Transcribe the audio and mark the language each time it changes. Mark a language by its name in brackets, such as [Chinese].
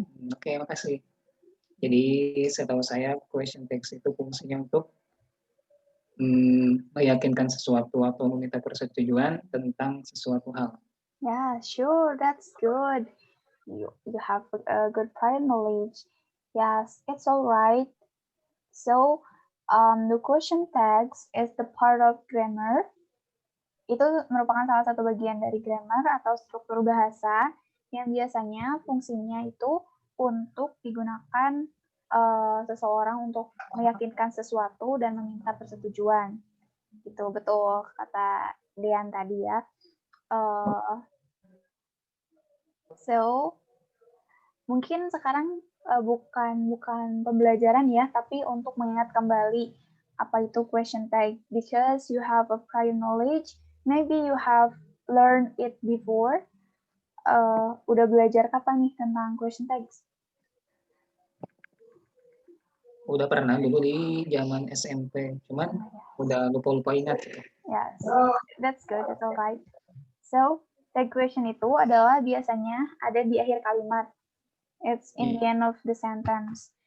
[Indonesian] Oke, makasih. Jadi, setahu saya, question text itu fungsinya untuk meyakinkan sesuatu atau meminta persetujuan tentang sesuatu hal. [English] Yeah, sure, that's good. You have a good prior knowledge. Yes, it's all right. So, the question tags is the part of grammar. [Indonesian] Itu merupakan salah satu bagian dari grammar atau struktur bahasa yang biasanya fungsinya itu untuk digunakan seseorang untuk meyakinkan sesuatu dan meminta persetujuan. Gitu, betul kata Dian tadi ya. [English] So, [Indonesian] mungkin sekarang bukan pembelajaran ya, tapi untuk mengingat kembali apa itu [English] question tag, because you have a prior knowledge, maybe you have learned it before. [Indonesian] Udah belajar kapan nih tentang question tags? Udah pernah dulu di zaman SMP, cuman udah lupa-lupa ingat. [English] Yes, that's good, that's alright. [Indonesian] So, tag question itu adalah biasanya ada di akhir kalimat. [English] It's in the end of the sentence.